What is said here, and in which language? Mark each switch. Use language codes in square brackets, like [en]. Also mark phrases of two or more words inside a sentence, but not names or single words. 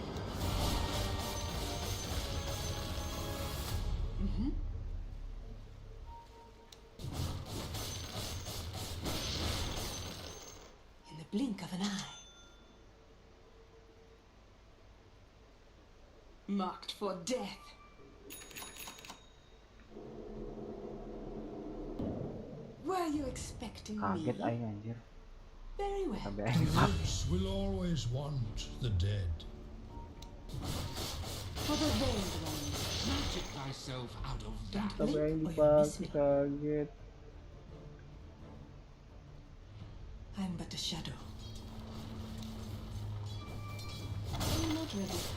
[en] In the blink of an eye. Marked for death. Were you expecting [su] Kaget [en] me? [su] aing anjir. [en] Very well. [su] Sampai [en] The [su] aing dipak. [en] roots will always want the dead. For the veiled ones. Magic thyself out of that. [su] Sampai aing [en] Blink or you'll miss [su] dipak. [en] me. [su] Kaget. [en] I'm but a shadow. I'm not ready.